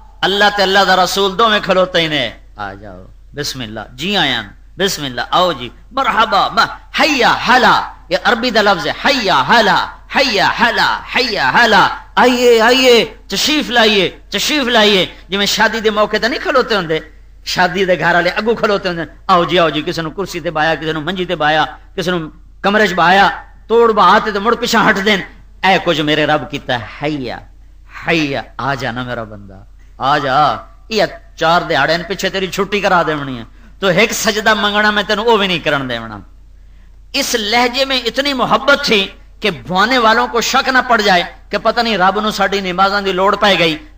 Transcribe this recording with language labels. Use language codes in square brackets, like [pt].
[pa] اللہ تے اللہ دا رسول دو میں کھلوتے ہی نے، آ جاؤ بسم اللہ، جی آیاں بسم اللہ، آؤ جی مرحبا. حیا حلا، یہ عربی دا لفظ ہے، حیا حلا، حیا حلا، حیا حلا. [ur] آئیے آئیے، تشریف لائیے، تشریف لائیے. [pa] جی میں شادی دے موقع تے نہیں کھلوتے ہوندے، شادی دے گھر والے اگو کھلوتے ہوندے، آؤ جی آؤ جی. کسی نے کرسی تے بایا، کسی نے منجی تے بایا، کسی نے کمرے چ بایا، توڑ بہاتے تو مڑ پیچھے ہٹ دین. اے کچھ میرے رب کیتا ہے، حیا حیا، آ جا نا میرا بندہ، آ جا. یہ 4 دہاڑے پیچھے تیری چھٹی کرا دیونی ہے، تو ایک سجدہ منگنا میں تینوں وہ بھی نہیں کرن دیونا. [ur] اس لہجے میں اتنی محبت تھی کہ بھوانے والوں کو شک نہ پڑ جائے کہ [pa] پتہ نہیں رب نو ساڈی نمازاں دی لوڑ پائے گئی.